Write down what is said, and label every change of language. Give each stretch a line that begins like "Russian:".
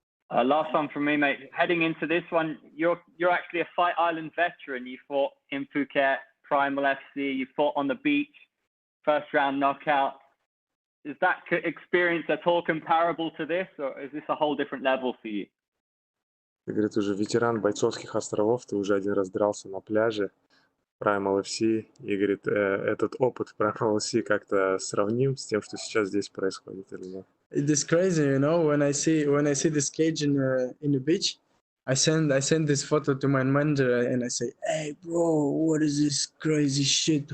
English: Last one from me, mate. Heading into this one, you're actually a Fight Island veteran. You fought in Phuket, Primal FC. You fought on the beach, first round knockout. Is that experience at all comparable to this, or is this a whole different level for you?
Russian: Ты, говорит, уже ветеран бойцовских островов, ты уже один раз дрался на пляже Primal FC, и, говорит, этот опыт Primal FC как-то сравним с тем, что сейчас здесь происходит или нет?
English: It is crazy, you know, when I see this cage in the beach, I send this photo to my manager and I say, hey bro, what is this crazy shit?